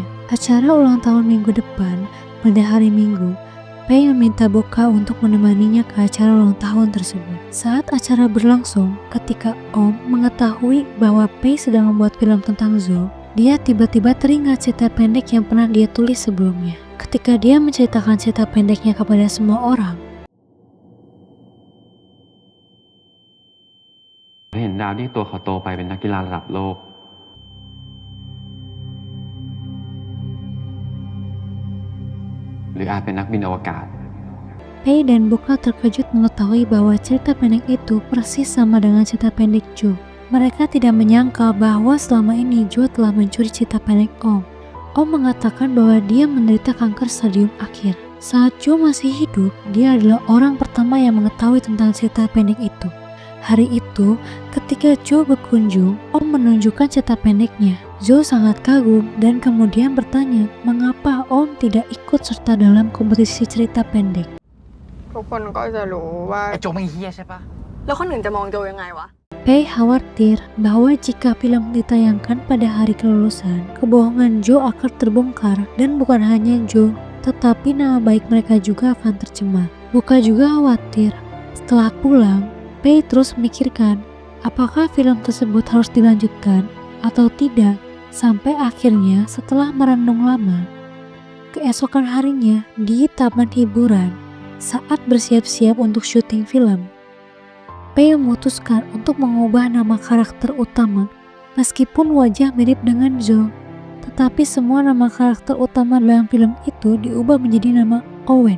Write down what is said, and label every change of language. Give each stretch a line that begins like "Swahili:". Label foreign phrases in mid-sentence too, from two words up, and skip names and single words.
Indonesian: Acara ulang tahun minggu depan, pada hari Minggu, Pei meminta Boka untuk menemaninya ke acara ulang tahun tersebut. Saat acara berlangsung, ketika Om mengetahui bahwa Pei sedang membuat film tentang Zhou, dia tiba-tiba teringat cerita pendek yang pernah dia tulis sebelumnya. Ketika dia menceritakan cerita pendeknya kepada semua orang,
Thai: เห็นดาวที่ตัวเขาโตไปเป็นนักกีฬาระดับโลกหรืออาจเป็นนักบินอวกาศ
Indonesian: Pei dan Boka terkejut mengetahui bahwa cerita pendek itu persis sama dengan cerita pendek Zhou. Mereka tidak menyangka bahwa selama ini Zhou telah mencuri cerita pendek Om. Om mengatakan bahwa dia menderita kanker stadium akhir. Saat Zhou masih hidup, dia adalah orang pertama yang mengetahui tentang cerita pendek itu. Hari itu, ketika Zhou berkunjung, Om menunjukkan cerita pendeknya. Zhou sangat kagum dan kemudian bertanya mengapa Om tidak ikut serta dalam kompetisi cerita pendek.
Thai: ทุกคนก็จะรู้ว่า ไอโจไม่เฮี้ยใช่ปะ แล้วคนอื่นจะมองโจยังไงวะ
Indonesian: Pei khawatir bahwa jika film ditayangkan pada hari kelulusan, kebohongan Joe akan terbongkar dan bukan hanya Joe, tetapi nama baik mereka juga akan tercemar. Boka juga khawatir. Setelah pulang, Pei terus memikirkan apakah film tersebut harus dilanjutkan atau tidak, sampai akhirnya setelah merenung lama, keesokan harinya di taman hiburan saat bersiap-siap untuk syuting film, Pei memutuskan untuk mengubah nama karakter utama meskipun wajah mirip dengan Joe, tetapi semua nama karakter utama dalam film itu diubah menjadi nama Owen.